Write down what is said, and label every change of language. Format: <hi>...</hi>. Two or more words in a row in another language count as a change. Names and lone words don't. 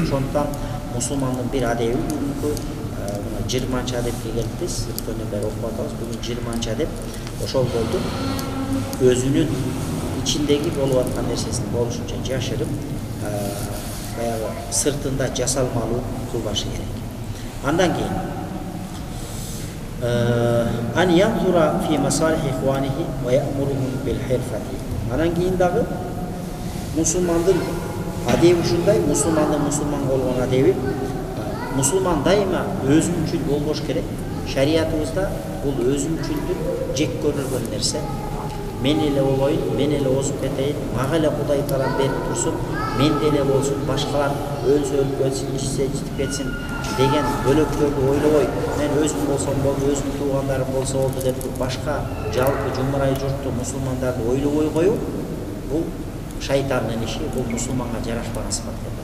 <ky>Ошондуктан мусулмандын бир адеби бүгүнкү 20-чы адепке келиппиз. Өткөндөн бери окуп атабыз. Бүгүн 20-чы адеп ошол болду. Өзүнүн ичиндеги болуп аткан нерсесин болушунча жашырып, баягы сыртында жасалмалуу кылбашы керек. Андан кийин</ky> <ar>أن ينظر في مصالح إخوانه ويأمرهم بالحرفة.</ar> <ky>Андан кийин дагы мусулмандын адеби ушундай, мусулмандын мусулман болгон адеби, мусулман дайыма өзүнчүл болбош керек. Шариятыбызда бул өзүнчүлдүк жек көрүлгөн нерсе. Мен эле болоюн, мен эле озуп кетейин, мага эле Кудай таалам берип турсун, менде эле болсун, башкалар өлсө өлүп кетсин, ичсе ичип кетсин деген бөлөктөрдү ойлобой, мен өзүм болсом болду, өзүмдүн туугандарым болсо болду деп башка жалпы жумурай журтту мусулмандарды ойлобой коюу, бул шайтандын иши, бул мусулманга жарашпаган сыпат деп.</ky>